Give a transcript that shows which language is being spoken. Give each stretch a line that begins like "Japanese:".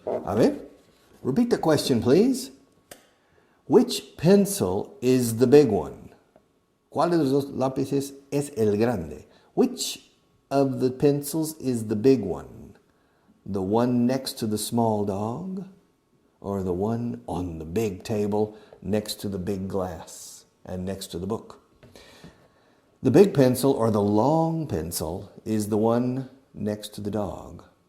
Spanish: A ver,
English: repeat the question, please. Which pencil is the big one?
Spanish: ¿Cuál de los dos lápices es el grande?
English: Which of the pencils is the big one? The one next to the small dog or the one on the big table next to the big glass and next to the book? The big pencil or the long pencil is the one next to the dog.